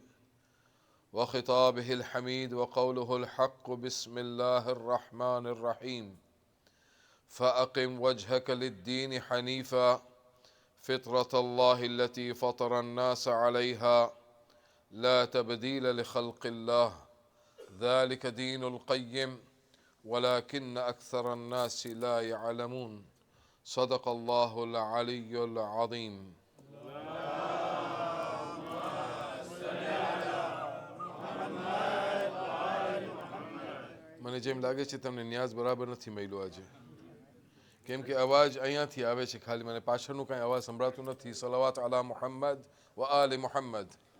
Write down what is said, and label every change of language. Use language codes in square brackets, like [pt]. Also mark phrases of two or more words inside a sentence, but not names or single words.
[ar] وخطابه الحميد وقوله الحق بسم الله الرحمن الرحيم فأقم وجهك للدين حنيفا فطرة الله التي فطر الناس عليها لا تبديل لخلق الله ذلك دين القيم ولكن أكثر الناس لا يعلمون صدق الله العلي العظيم. [gu] મને જેમ લાગે છે તમને ન્યાઝ બરાબર નથી મળ્યો આજે, કેમ કે અવાજ અહીંયાથી આવે છે, ખાલી મને પાછળનું કાંઈ અવાજ સંભળાતું નથી. [ar] صلوات على محمد وآل محمد.